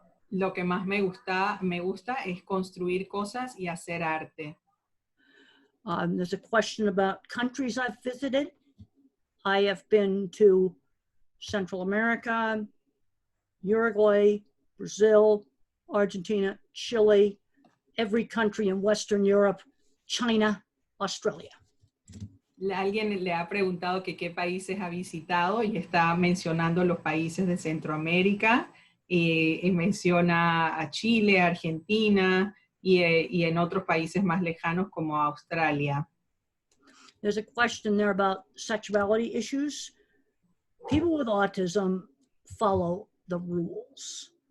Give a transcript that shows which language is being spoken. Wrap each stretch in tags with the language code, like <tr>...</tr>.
<es>Lo que más me gusta es construir cosas y hacer arte.</es> <en>There's a question about countries I've visited. I have been to Central America, Uruguay, Brazil, Argentina, Chile, every country in Western Europe, China, Australia.</en> <es>Alguien le ha preguntado que qué países ha visitado y está mencionando los países de Centroamérica, y menciona a Chile, Argentina y en otros países más lejanos como Australia.</es> <en>There's a question there about sexuality issues. People with autism follow the rules.</en>